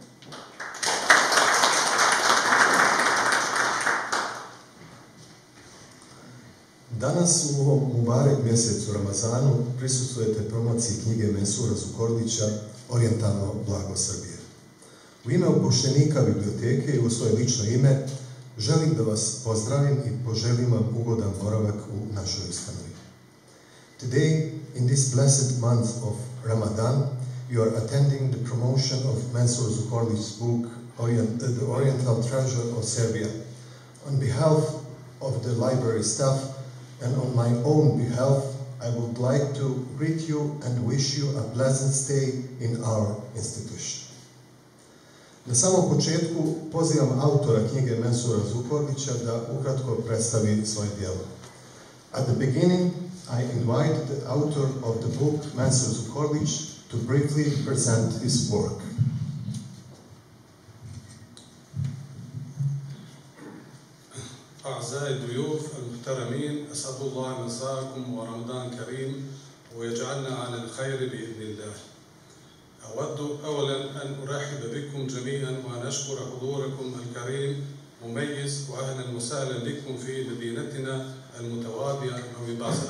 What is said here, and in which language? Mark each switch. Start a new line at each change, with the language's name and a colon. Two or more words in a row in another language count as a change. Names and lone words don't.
Bosnian: Danas u ovom Mubarek mjesecu Ramazanu prisustvujete promociji knjige Mansura Zukorlića Orijentalno blago Srbije. U ime upošljenika biblioteke i u svoje lično ime želim da vas pozdravim i poželim vam ugodan boravak u našoj ustanovi.
English: Today, in this blessed month of Ramadan, you are attending the promotion of Mansur Zukorlić's book, The Oriental Treasure of Serbia. On behalf of the library staff and on my own behalf, I would like to greet you and wish you a pleasant stay in our institution.
Bosnian: Na samom početku pozivam autora knjige Mansura Zukorlića da ukratko predstavi svoje djelo.
English: At the beginning, I invite the author of the book, Mansur Zukorlić, to briefly present his work.
Arabic: أعزائي الضيوف المحترمين، أسعد الله مساءكم ورمضان كريم ويجعلنا على الخير بإذن الله. أود أولا أن أرحب بكم جميعا وأن أشكر حضوركم الكريم مميز وأهلا وسهلا بكم في مدينتنا المتواضعة نوي بازار.